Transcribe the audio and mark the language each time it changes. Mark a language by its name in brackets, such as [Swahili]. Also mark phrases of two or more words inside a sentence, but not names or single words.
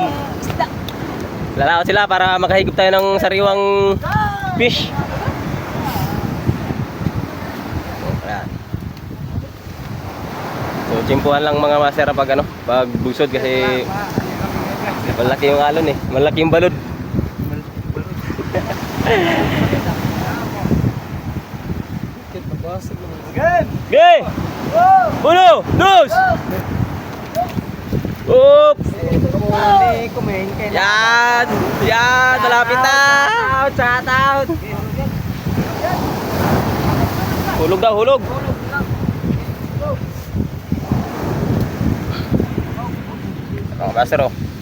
[Filipino] Lalaot sila para makahigop tayo ng sariwang fish. So chimpuhan lang mga master pag ano, pag busod kasi malaki yung alon eh, malaki yung balod. Okay! Uno! Dos! Up! Yan! Yan! Malapit na! [English] Shout out! [Filipino] Hulog daw, hulog! Oh, master, oh.